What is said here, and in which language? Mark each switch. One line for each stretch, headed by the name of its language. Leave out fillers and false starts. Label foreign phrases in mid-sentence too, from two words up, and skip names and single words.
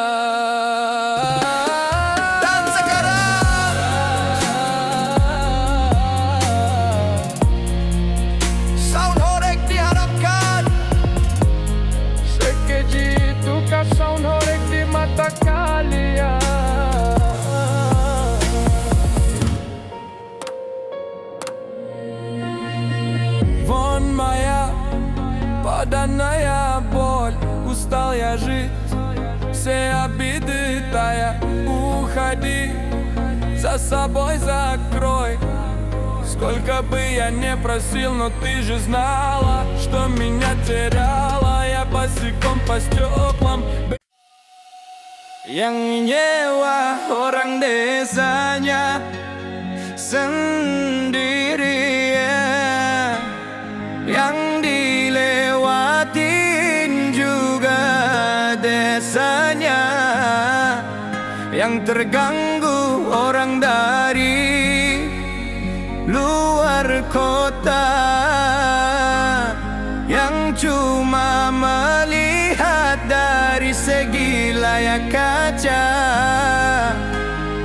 Indonesian: Dan sekarang sound horeg diharapkan. Sekeji itukah sound horeg di mata kalian?
Russian: Вон моя поданная боль, устал я жить, все обиды тая. Уходи, за собой закрой. Сколько бы я не просил, но ты же знала, что меня теряла. Я босиком по стеклам.
Indonesian: Yang nyewa orang desanya sendiri, yang dilewatin juga desanya, yang terganggu orang dari luar kota, yang cuma melihat dari segi layar kaca.